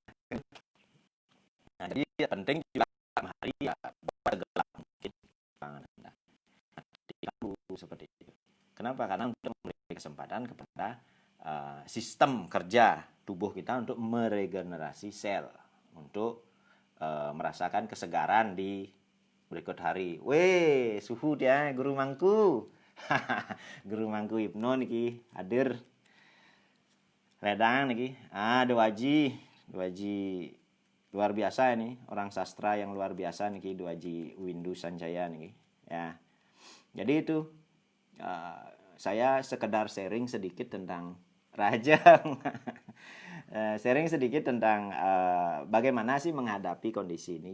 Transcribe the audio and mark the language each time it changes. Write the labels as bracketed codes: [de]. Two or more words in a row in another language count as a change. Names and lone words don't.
[id] Nah, jadi penting juga malam hari ya gelap mungkin seperti itu. Kenapa? Karena untuk memberi kesempatan kepada sistem kerja tubuh kita untuk meregenerasi sel, untuk merasakan kesegaran di berikut hari. Weh, suhu dia guru mangku. Guru mangku Hipno niki hadir. Redang niki. Doaji luar biasa ini, orang sastra yang luar biasa niki Doaji Windu Sanjaya niki. Ya. Jadi itu saya sekedar sharing sedikit tentang Rajang. Sharing sedikit tentang bagaimana sih menghadapi kondisi ini.